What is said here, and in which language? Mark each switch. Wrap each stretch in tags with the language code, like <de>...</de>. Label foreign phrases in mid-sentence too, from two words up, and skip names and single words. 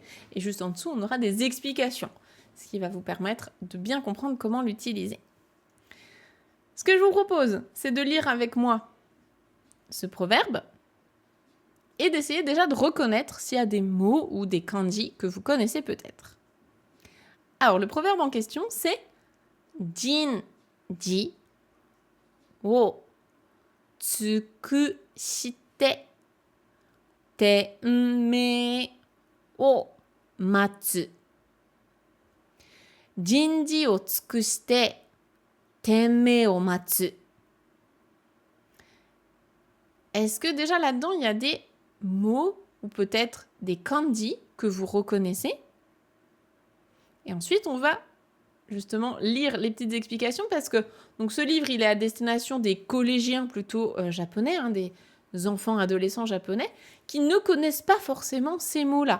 <fr>Et juste en dessous, on aura des explications. Ce qui va vous permettre de bien comprendre comment l'utiliser. Ce que je vous propose, c'est de lire avec moi ce proverbe. Et d'essayer déjà de reconnaître s'il y a des mots ou des kanji que vous connaissez peut-être. Alors, le proverbe en question, c'est</fr> <ja>人事を尽くして天命を待つ. 人事を尽くして天命を待つ.</ja> <fr>Est-ce que déjà là-dedans, il y a des mots ou peut-être des kanji que vous reconnaissez? Et ensuite, on va justement lire les petites explications parce que donc ce livre, il est à destination des collégiens plutôt japonais, des enfants, adolescents japonais, qui ne connaissent pas forcément ces mots-là.</fr>